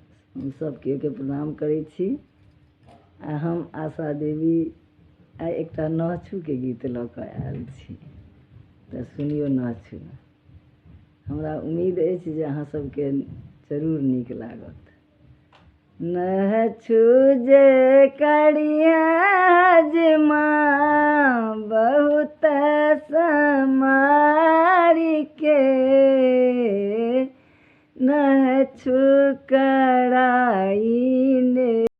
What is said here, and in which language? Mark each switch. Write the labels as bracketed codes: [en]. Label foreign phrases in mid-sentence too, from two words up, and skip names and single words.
[mai] हम सब के प्रणाम करै छी। आ हम आशा देवी आइ एकटा नहछुके गीत लऽ कऽ आयल छी, तऽ सुनियौ नहछु। हमरा उम्मीद अछि जे अहाँ सबके जरूर नीक लागत। नहछु जे करिया माँ बहुत समारी के, नहछु कराई ने